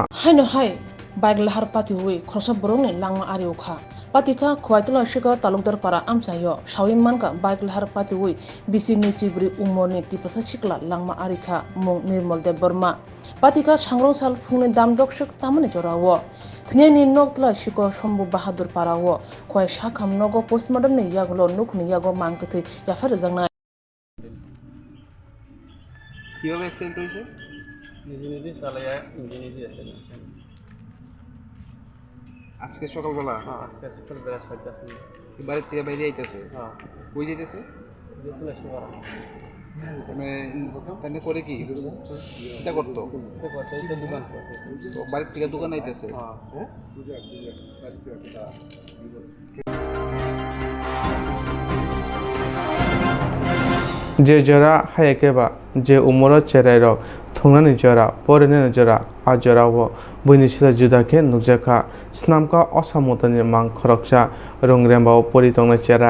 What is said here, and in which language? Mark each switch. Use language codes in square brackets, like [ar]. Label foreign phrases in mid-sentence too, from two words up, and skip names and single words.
[trp] haino hai baik lahar pati hui khorsa borong ni langma ari ukha patika khwaitla shika talukdar para amchayo sawiman ka baik lahar pati hui bisi nuichi burui umonni tiprasa sikla langma arika mong nirmode borma patika sangrong sal phungni dam dokshuk tamani jorawo thnyani noktla shiko shombu bahadur parawo khoi shakham nogo postmortem ni yaglo nukni yago mangkthi yafar jangna [bn] কিভাবে অ্যাক্সিডেন্ট হয়েছে? নিজে নিজে চালাইয়া নিজে নিজে আসলে আজকে সকালবেলা হ্যাঁ আজকে সকালবেলা 6টার সময় বাড়ির থেকে বাইরে আইতেছে, হ্যাঁ কই যাইতেছে? দেখুন আসতে পারা মানে তাহলে করে কি এটা করতো? এটা করতে এই তো দোকান করতে তো বাড়ির থেকে দোকান আইতেছে। হ্যাঁ [trp] je jora hayake ba je umoro cherai rok thungnani jora porenani jora a jora wo buini sila juda ke nukjaka snamka osamotani mang khoroksa rongremba poritongna cherai